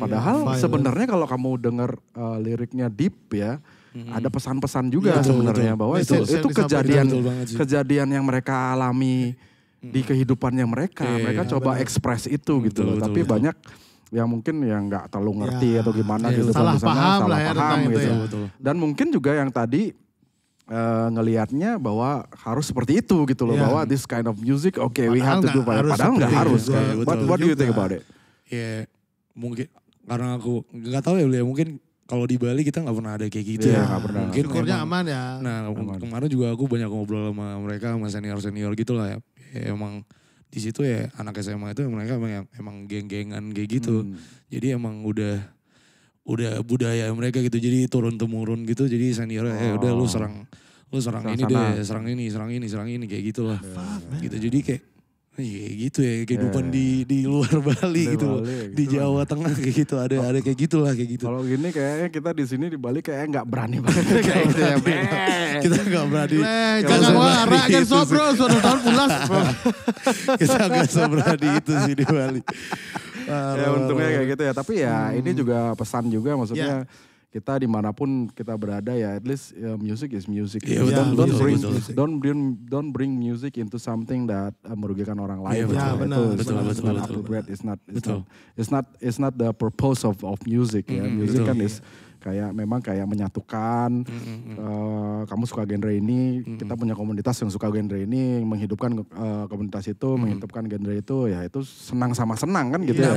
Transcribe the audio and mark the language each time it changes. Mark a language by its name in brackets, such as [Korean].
[Indonesian] Padahal sebenarnya kalau kamu dengar liriknya deep ya, ada pesan-pesan juga sebenarnya bahwa itu kejadian yang mereka alami di kehidupannya mereka. Mereka coba ekspres itu gitu loh. Tapi banyak yang mungkin yang nggak terlalu ngerti atau gimana gitu. Salah paham lah ya tentang itu gitu. ya. Betul. Dan mungkin juga yang tadi ngelihatnya bahwa harus seperti itu gitu loh. Bahwa [English] this kind of music, we have to do. [Indonesian] Padahal nggak harus. [English] What do you think about it? [Indonesian] Ya mungkin karena aku nggak tahu ya, mungkin kalau di Bali kita nggak pernah ada kayak gitu ya. Gak pernah. Mungkin syukurnya emang, aman ya. Nah kemarin juga aku banyak ngobrol sama mereka, sama senior gitu lah ya. Emang di situ ya anak SMA itu mereka emang geng-gengan kayak gitu. Jadi emang udah budaya mereka gitu. Jadi turun temurun gitu. Jadi seniornya udah lu serang ini deh, serang ini kayak gitulah. Gitu. Jadi kayak gitu ya kehidupan di luar Bali gitu. Di Jawa Tengah kayak gitu ada kayak gitulah kayak gitu. Kalau gini kayaknya kita di sini di Bali kayaknya nggak berani banget kayak gitu ya. Kita nggak berani. Jangan arah kan sobro, suatu tahun pulas. Kita nggak seberani itu sih di Bali. Ya untungnya kayak gitu ya. Tapi ya ini juga pesan juga maksudnya. Kita dimanapun kita berada ya, [English] at least music is music. Don't bring music into something that [Indonesian] merugikan orang lain. [English] Yeah, [Indonesian] betul. Betul. [English] It's not the purpose of music ya. [Indonesian] Music kan is memang kayak menyatukan. Kamu suka genre ini, kita punya komunitas yang suka genre ini, menghidupkan komunitas itu, menghidupkan genre itu, ya itu senang sama senang kan gitu ya.